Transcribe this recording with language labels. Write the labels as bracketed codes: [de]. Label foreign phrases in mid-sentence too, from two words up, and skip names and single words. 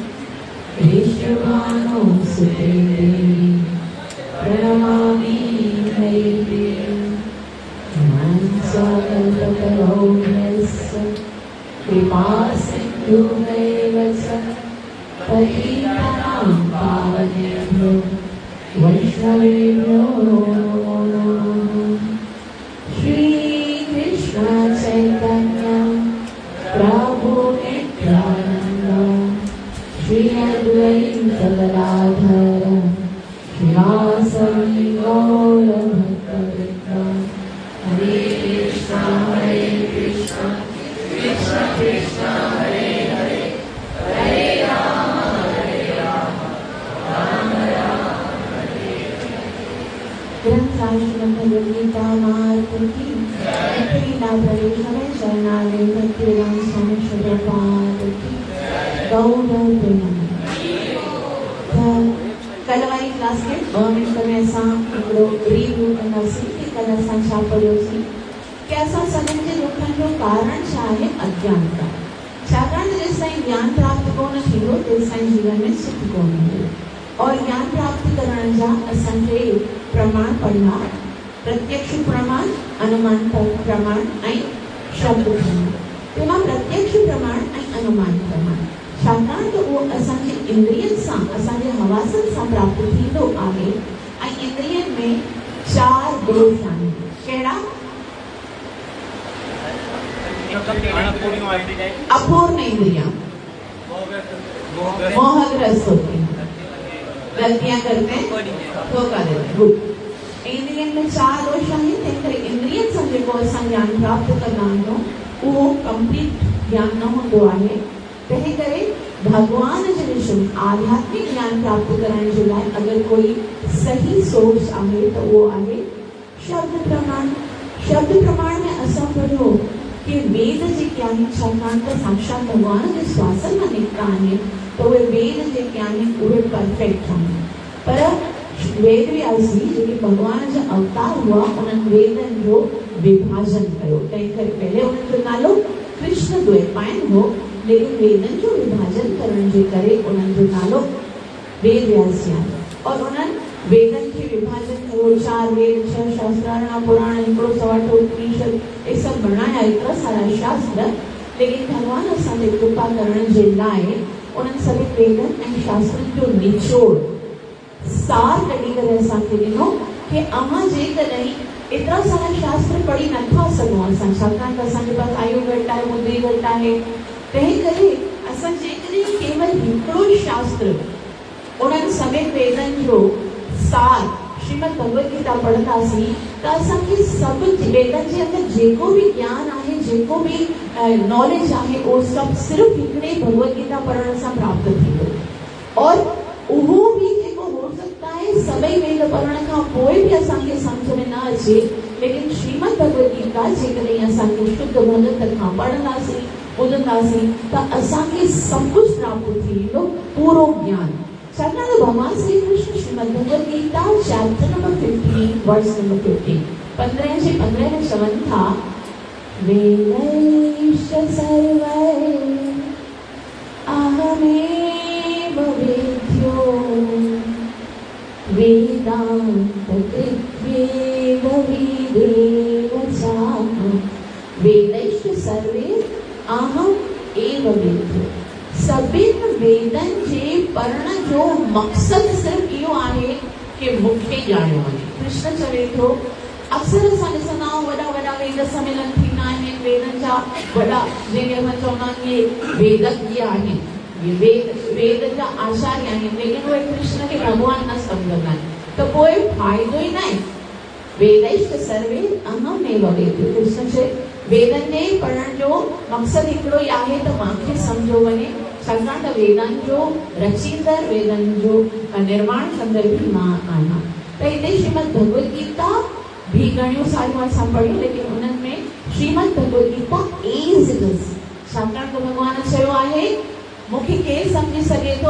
[sa] विश्वभानुसुते देवी प्रणमामि हरिप्रिये मनसकल्पतरोऽन्यस्य कृपासिन्धुमेव च पतितानां पावनेभ्यो वैष्णवेभ्यो नमो नमः। [bn] শ্রীকৃষ্ণ চৈতন্য প্রভু নিত্যানন্দ শ্রী অদ্বৈত গদাধর শ্রীবাসবি গৌরভক্তবৃন্দ। [sa] हरे कृष्ण कृष्ण कृष्ण हरे हरे हरे राम राम राम हरे हरे। ग्रंथाश्रम भगवद्गीता मार्ग की लीला प्रवेश में शरणालय भक्तिवेदांत स्वामी प्रभुपाद की गौर प्रेम। [hi] कल वाली क्लास लास्ट के 2 मिनट में [sd] असां हिकिड़ो रिव्यू कंदासीं कि कल्ह असां छा पढ़ियोसीं कि असां सभिनि जे दुखनि जो कारण छा आहे अज्ञानता। छाकाणि त जेसिताईं ज्ञान प्राप्त कोन थींदो तेसिताईं जीवन में सुख कोन ईंदो। और ज्ञान प्राप्त करण जा असांखे प्रमाण पढ़ा, प्रत्यक्ष प्रमाण, अनुमान प्रमाण ऐं शब्द प्रमाण। तेमां प्रत्यक्ष प्रमाण ऐं अनुमान प्रमाण छाकाणि त उहो असांजे इंद्रियनि सां, असांजे हवासनि सां प्राप्त थींदो आहे। ऐं इंद्रियनि में 4 दोष आहिनि। कहिड़ा? [hi] अपूर्ण इंद्रियां, मोहग्रस्त होती हैं, गलतियां करते हैं, धोखा देते हैं। [sd] गुड। इंद्रियनि में 4 दोष आहिनि। तंहिं करे इंद्रियनि सां जेको असां ज्ञान प्राप्त कंदा आहियूं उहो कंप्लीट ज्ञान न हूंदो आहे। तंहिं करे भगवान जे विषय में आध्यात्मिक ज्ञान प्राप्त करण जे लाइ अगर कोई सही सोर्स आहे त उहो आहे शब्द प्रमाण। शब्द प्रमाण में असां पढ़ियो कि वेद जेके आहिनि, छाकाणि त साक्षात भगवान जे श्वासन मां निकिता आहिनि, त उहे वेद जेके आहिनि उहे परफेक्ट आहिनि। पर वेद व्यास जी जेके भगवान जा अवतार हुआ उन्हनि वेदनि जो विभाजन कयो। तंहिं करे पहले उन्हनि जो नालो कृष्ण द्वैपायन हो, लेकिन वेदन जो विभाजन करण जे करे उन्हनि जो नालो वेद व्यास जी आहे। और उन्हनि वेदन के विभाजन कयो। 4 वेद, 6 शास्त्र, 8 पुराण, 108 उपनिषद, [hi] ये सब बनाया, इतना सारा शास्त्र। [sd] लेकिन भगवान असांजे कृपा करण जे लाइ उन्हनि सभी वेदन ऐं शास्त्रनि जो निचोड़ सार कढी करे असांखे ॾिनो कि अव्हां जेकॾहिं एतिरा सारा शास्त्र पढ़ी नथा सघूं असां, छाकाणि त असांजे पास आयु घटि आहे, बुद्धि घटि आहे। तंहिं करे असां जेकॾहिं केवल हिकिड़ो शास्त्र उन्हनि सभी वेदनि जो सार श्रीमद भगवत गीता पढ़ंदासीं त असांखे सभु वेदनि जे अंदरि जेको भी ज्ञान आहे, जेको भी नॉलेज आहे, उहो सभु सिर्फ़ु हिकिड़े भगवत गीता पढ़ण सां प्राप्त थींदो। और उहो भी जेको [hi] हो सकता है [sd] सभई वेद पढ़ण खां पोइ भी असांखे सम्झ में न अचे, लेकिन श्रीमद भगवत गीता जेकॾहिं असांखे शुद्ध भगत खां पढ़ंदासीं, ॿुधंदासीं त असांखे सभु कुझु प्राप्त थी वेंदो, पूरो ज्ञान। छाकाणि भगवान श्री कृष्ण श्रीमद भगवत गीता चैप्टर नंबर 15 वर्स नंबर 15 15 से 15 में चवनि था, [sa] वेदैश्च सर्वैः अहमेव वेद्यो वेदान्त कृद्वेद विदेव चाहम्। वेदैश्च सर्वैः अहम् एव वेद्यो। [sd] सभिनि वेदनि जे पढ़ण जो मक़सद सिर्फ़ इहो आहे कि मूंखे ॼाणियो वञे। कृष्ण चवे थो, अक्सर असां ॾिसंदा आहियूं वॾा वॾा वेद सम्मेलन थींदा आहिनि, वेदनि जा वॾा जंहिंखे असां चवंदा आहियूं इहे वेदज्ञ आहिनि, इहे वेद जा आचार्य आहिनि, लेकिन उहे कृष्ण खे भॻवान न सम्झंदा आहिनि, त पोइ फ़ाइदो ई न आहे। [sa] वेदैश्च सर्वैः अहमेव वेद्यो। [sd] कृष्ण चए वेदनि जे पढ़ण जो मक़सद हिकिड़ो ई आहे त मूंखे सम्झो वञे, छाकाणि त वेदनि जो रचींदड़, वेदनि जो निर्माण कंदड़ भी मां आहियां। त हिते श्रीमद भगवत गीता भी घणियूं सारियूं असां पढ़ियूं, लेकिन उन्हनि में श्रीमद भगवत गीता एज इट इज, छाकाणि त भगवान चयो आहे मूंखे केरु सम्झी सघे थो?